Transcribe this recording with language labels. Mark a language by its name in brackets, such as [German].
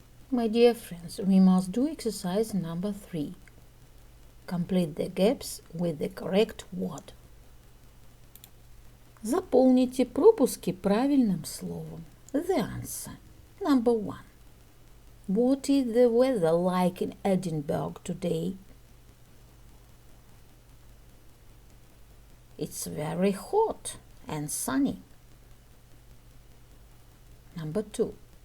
[English] My dear friends, we must do exercise number 3. Complete the gaps with the correct word. [Russian] Заполните пропуски правильным словом. [English] The answer. Number 1. What is the weather like in Edinburgh today? It's very hot and sunny. Number 2.